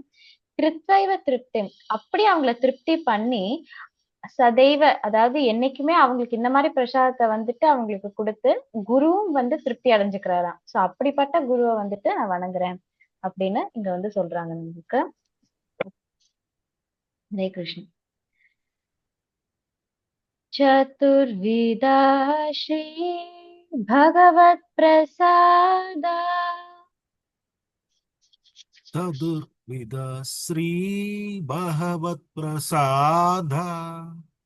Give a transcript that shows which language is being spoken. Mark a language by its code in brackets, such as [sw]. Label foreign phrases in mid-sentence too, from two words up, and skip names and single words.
[sa] कृत्वैव तृप्ति, [ta] அப்படி அவங்கள திருப்தி பண்ணி சதைவ, அதாவது என்னைக்குமே அவங்களுக்கு இந்த மாதிரி பிரசாதத்தை வந்துட்டு அவங்களுக்கு கொடுத்து குருவும் வந்து திருப்தி அடைஞ்சுக்கிறாராம். சோ அப்படிப்பட்ட குருவை வந்துட்டு நான் வணங்குறேன் அப்படின்னு இங்க வந்து சொல்றாங்க நமக்கு. ஹரே கிருஷ்ணன். [sa] चतुर्विधा श्री भगवत प्रसादा चतुर्विधा श्री भगवत प्रसादा